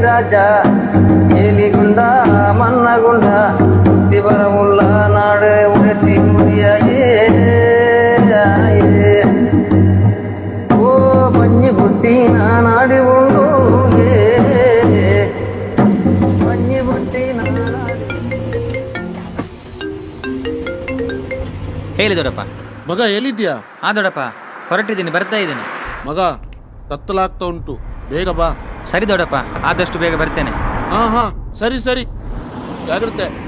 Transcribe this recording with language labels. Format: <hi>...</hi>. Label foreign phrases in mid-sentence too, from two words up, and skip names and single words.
<tcy>ರಾಜ ಏಲಿಗುಂಡ ಮನ್ನಗುಂಡ ದಿವರವುಳ್ಳ ನಾಡು ಉಳಿತಿ ಮುರಿಯಾಯೇ ಓ ಮಂಜಿ ಬುಟ್ಟಿ ನಾಡಿ ಉಂಡು ಮಂಜಿ ಬುಟ್ಟಿ</tcy> <kn>ಹೇಳಿ ದೊಡ್ಡಪ್ಪ. ಮಗ ಎಲ್ಲಿದ್ಯಾ? ಹಾ ದೊಡ್ಡಪ್ಪ, ಹೊರಟಿದ್ದೀನಿ, ಬರ್ತಾ ಇದ್ದೀನಿ. ಮಗ ಕತ್ತಲಾಗ್ತಾ ಉಂಟು, ಬೇಗ ಬಾ. ಸರಿ ದೊಡ್ಡಪ್ಪ, ಆದಷ್ಟು ಬೇಗ ಬರ್ತೇನೆ. ಹಾ ಸರಿ ಸರಿ, ಜಾಗ್ರತೆ.</kn>